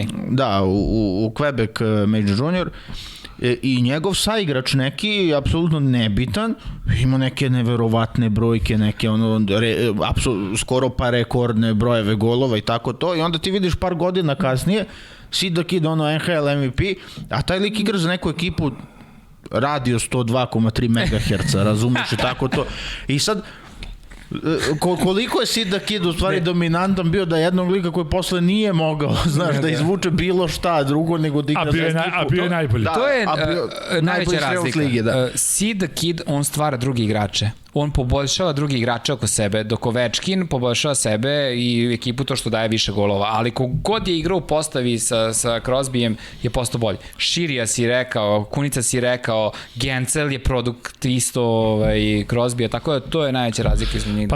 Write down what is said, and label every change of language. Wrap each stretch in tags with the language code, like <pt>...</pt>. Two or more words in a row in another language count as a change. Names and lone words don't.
<sr>Da, u Quebec Major Junior. I njegov saigrač neki, apsolutno nebitan, ima neke neverovatne brojke, neke skoro pa rekordne brojeve golova i tako to, i onda ti vidiš par godina kasnije Sid the Kid, NHL MVP, a taj lik igra za neku ekipu radio 102,3 MHz, razumiješ i tako to. I sad koliko je Sid the Kid u stvari dominantan bio da jednog lika koji posle nije mogao, znaš, da izvuče bilo šta drugo nego da igra za ekipu. A bio je najbolji. To je najveća razlika. Sid the Kid, on stvara drugi igrače. On poboljšava drugi igrače oko sebe, dok Ovečkin poboljšava sebe i ekipu to što daje više golova. Ali kogod je igrao u postavi sa Crosbyjem je postao bolji. Širija si rekao, Kunica si rekao, Gencel je produkt isto Crosbya, tako da to je najveća razlika između njih.</sr>